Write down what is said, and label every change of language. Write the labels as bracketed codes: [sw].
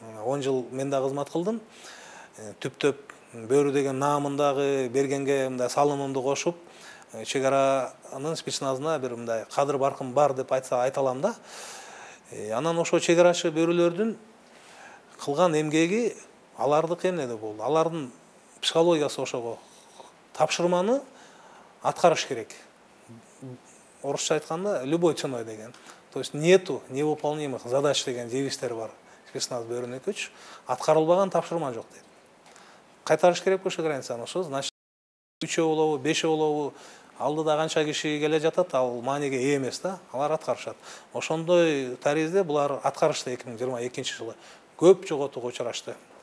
[ky] 10 жыл мен да кызмат кылдым. Түптөп бөрү деген наамындагы бергенге мындай салымымды кошуп, чек аранын спецназына бир мындай кадыр баркым бар деп айта алам да. Анан ошо чек арачы бөрүлөрдүн кылган эмгеги алардык эмне болду. Алардын психологиясы ошого тапшырманы аткарыш керек. Орысша айтканда [ru] любой ценой деген. То есть нету невыполнимых задач [ky] деген девистер бар. Спецназ бөлүнүп өтүч, аткарылбаган тапшырма жок дейт. Кайтарыш керек ошо границаны. Ошо значит 3 болобу, 5 болобу, алдыда канча киши келе жатат, ал мааниге ээ эмес да, алар аткарышат. Ошондой таризде булар аткарышты 2022-жылы көп жоготууга учурашты.